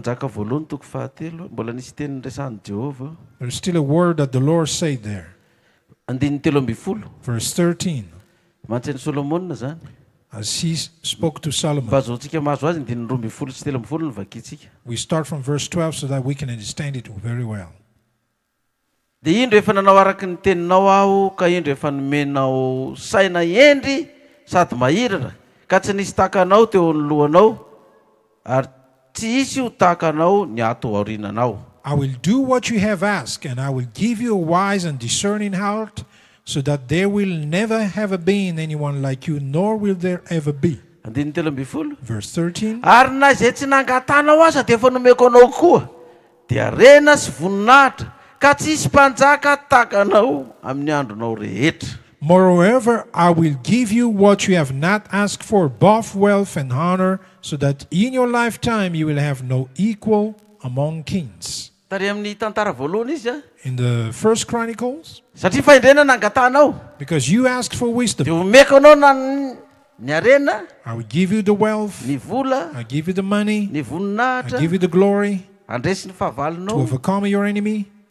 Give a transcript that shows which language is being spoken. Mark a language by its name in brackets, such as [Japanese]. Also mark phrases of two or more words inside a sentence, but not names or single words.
[English] There's still a word that the Lord said there. Verse 13. as he spoke to Solomon. We start from verse 12 so that we can understand it very well. [Malagasy] Dia indro efa nanao araky ny teninao aho, ka indro efa nomenao saina endry sady mahirana, ka tsy nisy takanao teo amin'ny lohanao, ary tsy isy ho takanao ny ato aorinanao. [English] I will do what you have asked, and I will give you a wise and discerning heart, so that there will never have been anyone like you, nor will there ever be. Verse 13. [Malagasy] Ary na izay tsy nangatanao aza dia efa nomeko anao koa, dia rena sy voninahitra, ka tsisy mpanjaka takanao amin'ny andronao rehetra. [English] Moreover, I will give you what you have not asked for, both wealth and honor, so that in your lifetime you will have no equal among kings. In the First Chronicles, because you asked for wisdom, I will give you the wealth, I give you the money, I give you the glory to overcome your enemy.